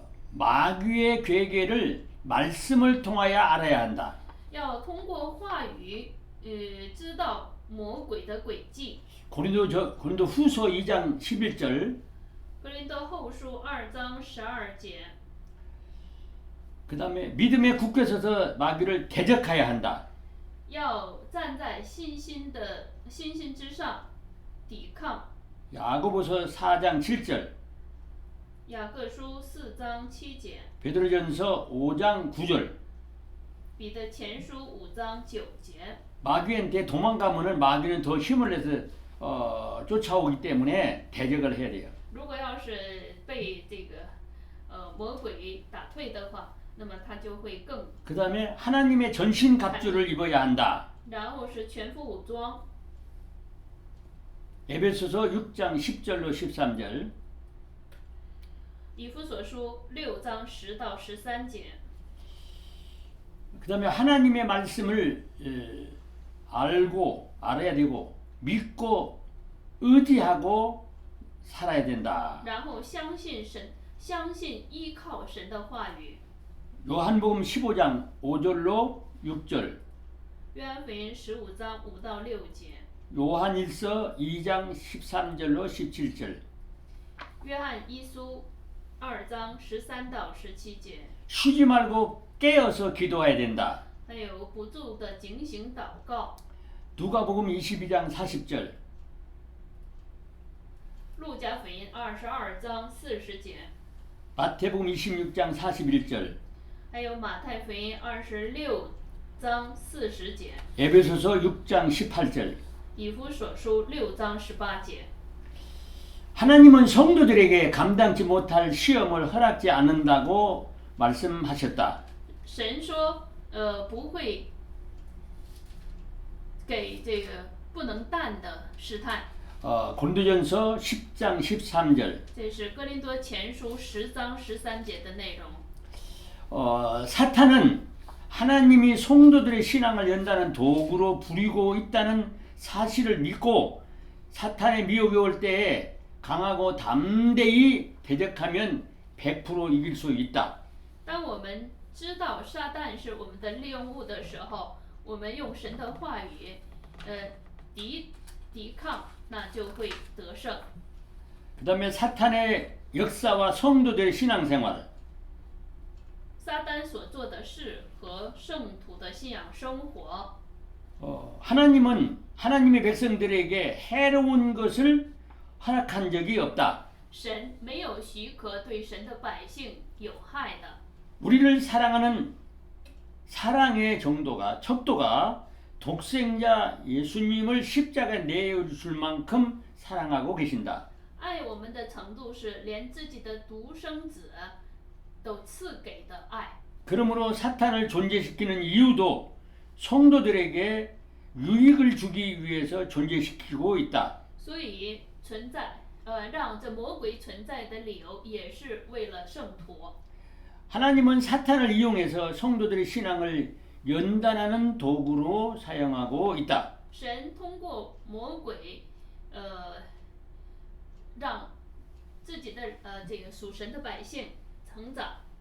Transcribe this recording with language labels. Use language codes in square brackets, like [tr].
[ko] 마귀의 괴계를 말씀을 통하여 알아야 한다. [zh] 要通过话语，知道魔鬼的诡计。 [ko] 고린도 후서 2장 11절. [zh] 哥林多后书2章12节， [ko] 그 다음에 믿음에 굳게 서서 마귀를 대적하여야 한다. [zh] 要站在信心之上抵抗。 [ko] 야고보서 4장 7절. [zh] 雅各书4章7节， [ko] 베드로전서 5장 9절. [zh] 彼得前书5章9节。 [ko] 마귀한테 도망가면은 마귀는 더 힘을 내서 쫓아오기 때문에 대적을 해야 돼요. [zh] 如果要是被这个魔鬼打退的话，那么他就会更。 [ko] 그 다음에 하나님의 전신 갑주를 입어야 한다. [zh] 然后是全副武装。 [ko] 에베소서 6장 10절로 13절. [zh] 以弗所书6章10到13节。 [ko] 그 다음에 하나님의 말씀을 알아야 되고 믿고 의지하고 살아야 된다. [zh] 然后相信依靠神的话语。 [ko] 요한복음 15장 5절로 6절. [zh] 约翰福音15章5到6节。 [ko] 요한일서 2장 13절로 17절. [zh] 约翰一书2章13到17节。 [ko] 쉬지 말고 깨어서 기도해야 된다. [zh] 还有不住的警醒祷告。 [ko] 누가복음 22장 40절. [zh] 路加福音22章40节。 [ko] 마태복음 26장 41절. [zh] 还有马太福音26章40节。 [ko] 에베소서 6장 18절. [zh] 以弗所书6章18节。 [ko] 하나님은 성도들에게 감당치 못할 시험을 허락지 않는다고 말씀하셨다. [zh] 神说，不会给这个不能担的试探。 [ko] 고린도전서 10장 13절. [zh] 这是哥林多前书10章13节的内容。 [ko] 사탄은 하나님이 성도들의 신앙을 연다는 도구로 부리고 있다는 사실을 믿고 사탄의 미혹이 올 때에 강하고 담대히 대적하면 100% 이길 수 있다. [zh] 当我们知道撒旦是我们的利用物的时候，我们用神的话语，抵抗，那就会得胜。 [ko] 그 다음에 사탄의 역사와 성도들의 신앙생활. [zh] 撒旦所做的事和圣徒的信仰生活， [ko] 하나님은 하나님의 백성들에게 해로운 것을 허락한 적이 없다. [zh] 神没有许可对神的百姓有害的。 [ko] 우리를 사랑하는 사랑의 정도가 척도가 독생자 예수님을 십자가에 내어줄 만큼 사랑하고 계신다. [zh] 爱我们的程度是连自己的独生子都赐给的爱。 [ko] 그러므로 사탄을 존재시키는 이유도 성도들에게 유익을 주기 위해서 존재시키고 있다. [zh] 所以让这魔鬼存在的理由也是为了圣徒。 [ko] 하나님은 사탄을 이용해서 성도들의 신앙을 연단하는 도구로 사용하고 있다. [zh] 神通过魔鬼，让自己的这个属神的百姓成长。